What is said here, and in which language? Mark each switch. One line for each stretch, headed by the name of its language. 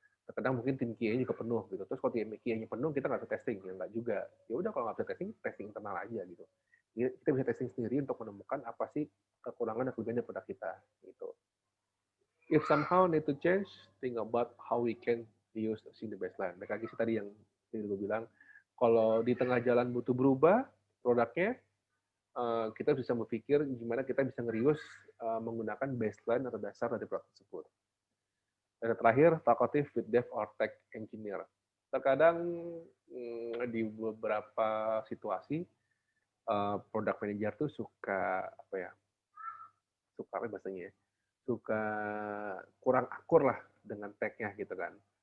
Indonesian: Terkadang mungkin tim QA juga penuh gitu, terus kalau tim QA-nya penuh kita nggak bisa testing, ya nggak juga. Ya udah kalau nggak bisa testing internal aja gitu. Kita bisa testing sendiri untuk menemukan apa sih kekurangan dan kelebihan dari produk kita gitu.
English: If somehow need to change, think about how we can use the baseline.
Indonesian: Mereka lagi sih tadi yang gue bilang, kalau di tengah jalan butuh berubah produknya, kita bisa berpikir gimana kita bisa nge-reuse menggunakan baseline atau dasar dari produk tersebut. Dan terakhir,
English: talkative with dev or tech engineer.
Indonesian: Terkadang di beberapa situasi, product manager tuh suka apa bahasanya ya, suka kurang akur lah dengan tech-nya gitu kan.